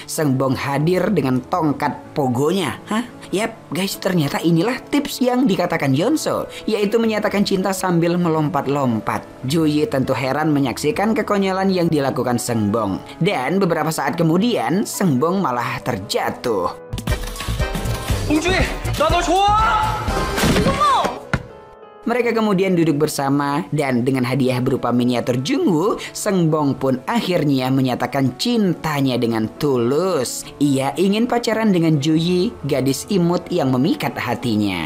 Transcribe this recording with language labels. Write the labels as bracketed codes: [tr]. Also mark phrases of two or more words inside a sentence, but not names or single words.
[id] Sengbong hadir dengan tongkat pogonya. Hah? Yap guys, ternyata inilah tips yang dikatakan Yeonso, yaitu menyatakan cinta sambil melompat-lompat. Juyi tentu heran menyaksikan kekonyolan yang dilakukan Sengbong. Dan beberapa saat kemudian, Sengbong malah terjatuh. [ko] 봉주야, 나 너 좋아! [id] Mereka kemudian duduk bersama dan dengan hadiah berupa miniatur Jungwoo, Sengbong pun akhirnya menyatakan cintanya dengan tulus. Ia ingin pacaran dengan Juyi, gadis imut yang memikat hatinya.